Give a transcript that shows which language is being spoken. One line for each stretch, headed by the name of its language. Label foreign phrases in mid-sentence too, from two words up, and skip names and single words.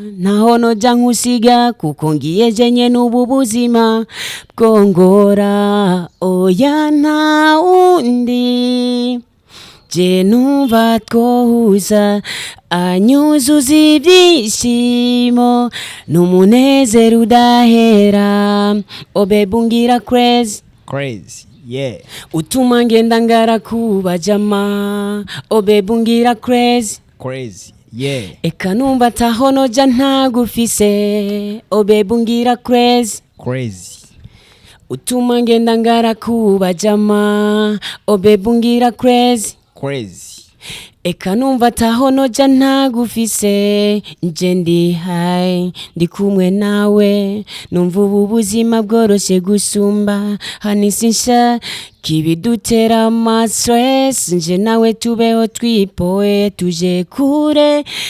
Rundi: Ntaho noja nkusiga, kuko ngiye je nyene ubu buzima bwongora. Oya, nta wundi. Je numva twohuza, anyuzuza ibyishimo, n'umunezero udahera.
English: Oh, baby, ungira crazy. Crazy, yeah.
Rundi: Utuma ngenda ngara kuba jama.
English: Oh, baby, ungira crazy. Crazy, yeah.
Rundi: Eka numva ataho noja ntagufise.
English: Oh, baby, ungira crazy. Crazy.
Rundi: Utuma ngenda ngara kuba jama.
English: Oh, baby, ungira crazy. Crazy.
Rundi: Eka numva ataho noja ntagufise. Nje ndi high, ndi kumwe nawe. Numva ubu buzima bworoshe gusumba. Hani sinsha kibidutera ama stress. Nje nawe tubeho twipoe, tuje kure.